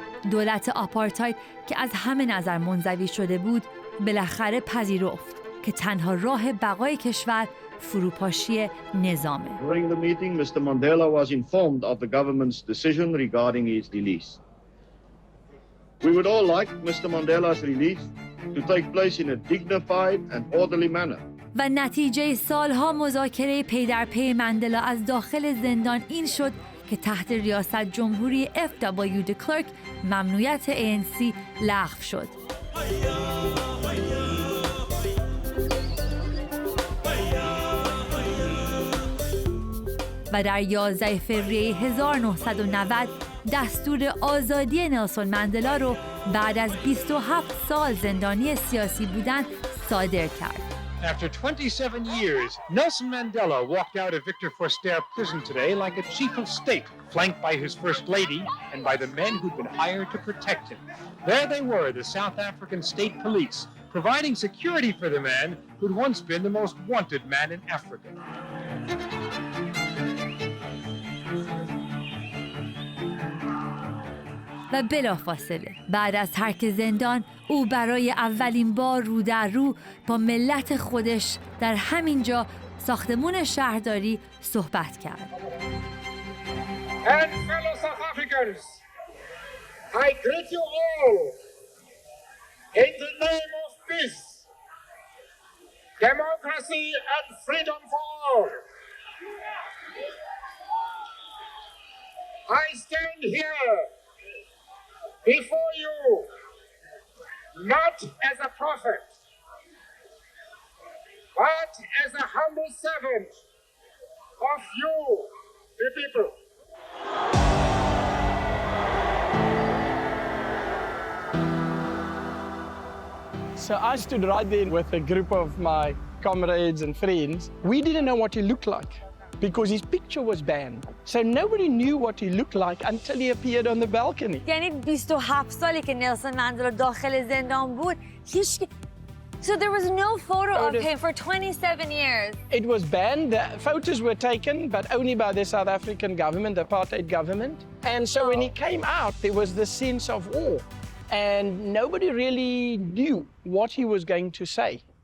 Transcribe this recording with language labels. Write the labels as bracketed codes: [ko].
[fa] دولت آپارتاید که از همه نظر منزوی شده بود، بالاخره پذیرفت که تنها راه بقای کشور فروپاشی نظامه. [en] During the meeting, Mr. Mandela was informed of the government's decision regarding his release. We would all like Mr. Mandela's release to take place in a dignified and orderly manner. [fa] و نتیجه سالها مذاکره پی در پی مندلا از داخل زندان این شد که تحت ریاست جمهوری F.W. de Klerk ممنوعیت ANC لغو شد. و در 11 فوریه 1990 دستور آزادی نلسون مندلا رو بعد از 27 سال زندانی سیاسی بودن صادر کرد. [en] After 27 years, Nelson Mandela walked out of Victor Verster prison today like a chief of state, flanked by his first lady and by the men who'd been hired to protect him. There they were, the South African State Police, providing security for the man who'd once been the most wanted man in Africa. [fa] و بلافاصله بعد از ترک زندان او برای اولین بار رو در رو با ملت خودش در همینجا ساختمون شهرداری صحبت کرد. [en] And fellow South Africans, I greet you all in the name of peace, democracy and freedom for all. I stand here before you, not as a prophet, but as a humble servant of you, the people. So I stood right there with a group of my comrades and friends. We didn't know what he looked like. because his picture was banned. So nobody knew what he looked like until he appeared on the balcony. [fa] یعنی 27 سالی که نلسون مندلا داخل زندان بود هیچ. [en] So there was no photo of him for 27 years. It was banned. The photos were taken, but only by the South African government, the apartheid government. And so when he came out, there was this sense of awe. And nobody really knew what he was going to say.